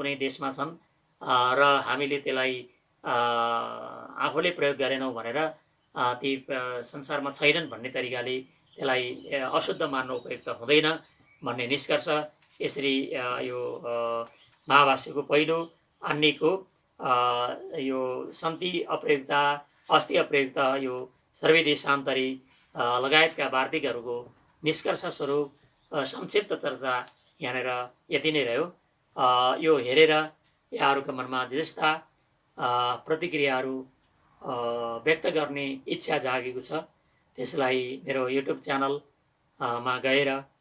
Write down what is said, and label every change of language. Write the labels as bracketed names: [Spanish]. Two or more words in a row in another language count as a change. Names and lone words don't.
[Nepali] कुनै देशमा छन् र हामीले त्यसलाई आफूले प्रयोग गरेनौँ भनेर ती संसारमा छैनन् भन्ने तरिकाले त्यसलाई अशुद्ध मान्नु उपयुक्त हुँदैन भन्ने निष्कर्ष यसरी यो महाभाष्यको पहिलो अन्यको यो [Sanskrit] सन्ति अप्रयुक्ता अस्ति अप्रयुक्त [Nepali] यो [Sanskrit] सर्वे देशान्तरी [Nepali] लगायतका वार्तिकहरूको निष्कर्ष स्वरूप संक्षिप्त चर्चा यहाँनिर यति नै रह्यो। यो हेरेर यहाँहरूका मनमा जस्ता प्रतिक्रियाहरू व्यक्त गर्ने इच्छा जागेको छ त्यसलाई मेरो युट्युब च्यानलमा गएर